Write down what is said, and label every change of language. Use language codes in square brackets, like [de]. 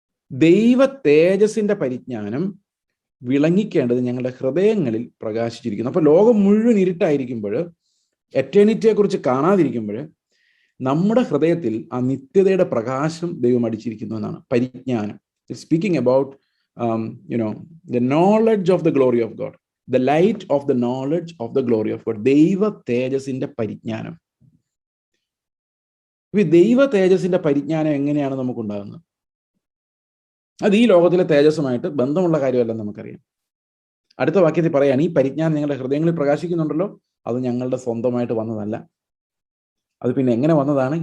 [ml] ദൈവ തേജസ്സിന്റെ പരിജ്ഞാനം വിളങ്ങിക്കേണ്ടത് ഞങ്ങളുടെ ഹൃദയങ്ങളിൽ പ്രകാശിച്ചിരിക്കുന്നു. അപ്പൊ ലോകം മുഴുവൻ ഇരുട്ടായിരിക്കുമ്പോൾ, എറ്റേണിറ്റിയെ കുറിച്ച് കാണാതിരിക്കുമ്പോൾ, നമ്മുടെ ഹൃദയത്തിൽ ആ നിത്യതയുടെ പ്രകാശം ദൈവം അടിച്ചിരിക്കുന്നു എന്നാണ് പരിജ്ഞാനം. [en] Speaking about the knowledge of the glory of God, the light of the knowledge of the glory of God. [ml] ദൈവ തേജസ്സിന്റെ പരിജ്ഞാനം. ഈ ദൈവ തേജസ്സിന്റെ പരിജ്ഞാനം എങ്ങനെയാണ് നമുക്കുണ്ടാകുന്നത്? അത് ഈ ലോകത്തിലെ തേജസ്സുമായിട്ട് ബന്ധമുള്ള കാര്യമല്ല, നമുക്കറിയാം. അടുത്ത വാക്യത്തിൽ പറയാണ്, ഈ പരിജ്ഞാനം നിങ്ങളുടെ ഹൃദയങ്ങളിൽ പ്രകാശിക്കുന്നുണ്ടല്ലോ, അത് ഞങ്ങളുടെ സ്വന്തമായിട്ട് വന്നതല്ല. അത് പിന്നെ എങ്ങനെ വന്നതാണ്?